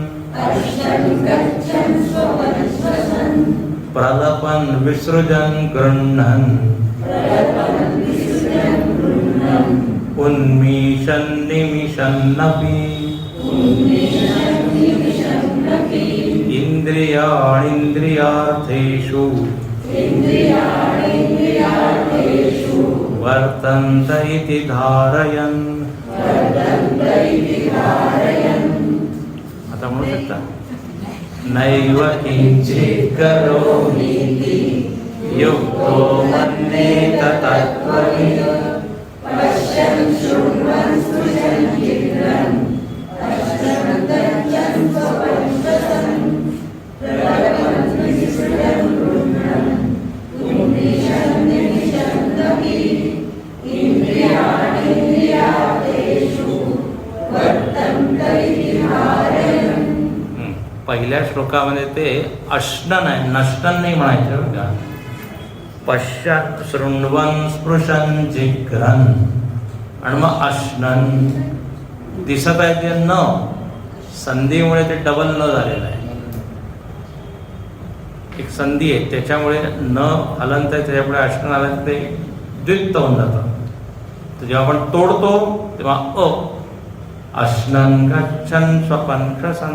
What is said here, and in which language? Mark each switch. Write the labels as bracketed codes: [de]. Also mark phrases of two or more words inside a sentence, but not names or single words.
[sa] प्रलपन् विसृजन् गृह्णन् उन्मीषन्निमिषन्नपि इन्द्रियाणीन्द्रियार्थेषु वर्तन्त इति धारयन्. [mr] आता म्हणू शकता [sa] नैव किंचित् करोमीति युक्तो मन्येत तत्त्ववित् पश्यन् शृण्वन् स्पृशन् जिघ्रन् अश्नन् गच्छन् स्वपञ्चसन् प्रलपन् विसृजन् गृह्णन् उन्मिषन् निमिषन्नपि इन्द्रियाणीन्द्रियार्थेषु वर्तन्त इति धारयन्. [mr] पहिल्या श्लोकामध्ये ते अश्नन आहे, नष्टन नाही म्हणायचं बघा. पश्चात [sa] शृण्वन् स्पृशन् जिघ्रन् [mr] आणि मग अश्नन दिसत आहे ते न, संधीमुळे ते डबल न झालेलं आहे. एक संधी आहे त्याच्यामुळे न हलंत आहे, त्याच्यापुढे अश्नन आलं ते द्वित्त होऊन जातं. तर जेव्हा आपण तोडतो तेव्हा [sa] अश्नन गच्छन् स्वपञ्चसन्.